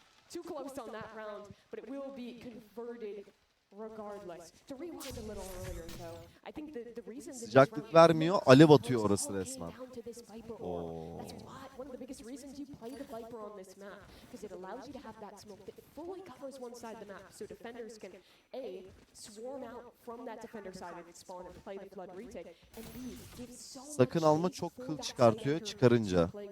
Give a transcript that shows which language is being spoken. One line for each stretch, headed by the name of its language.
English: Too close on that round, but it will be converted regardless. To rewind a little earlier though, I think the reason
Turkish: sıcaklık vermiyor, alev atıyor orası resmen. Oo.
English: One of the biggest reasons you play the Viper on this map, because it allows you to have that smoke that fully covers one side of the map, so defenders can A, swarm out from that defender side and spawn and play the flood retake, and B, give so much
Turkish: sakın alma, çok kıl çıkartıyor çıkarınca.